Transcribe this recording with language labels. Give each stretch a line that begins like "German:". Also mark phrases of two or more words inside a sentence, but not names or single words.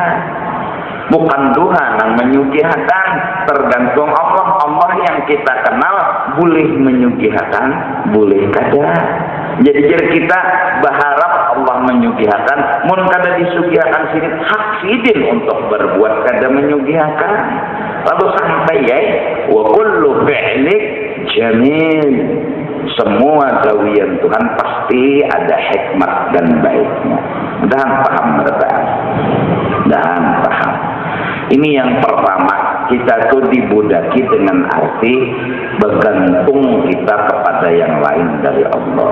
Banjar: Bukan duha yang menyugihakan, tergantung Allah. Allah yang kita kenal boleh menyugihakan, boleh kada. Jadi kita berharap Allah menyugihakan, mun kada disugihakan sini hak sidin untuk berbuat kada menyugihakan. Lalu sampai ya,
Arabic: wa kullu fi'lik jamil.
Banjar: Semua gawian Tuhan pasti ada hikmat dan baiknya. Dan paham rekan? Dan paham. Ini yang pertama, kita tuh dibudaki dengan arti bergantung kita kepada yang lain dari Allah.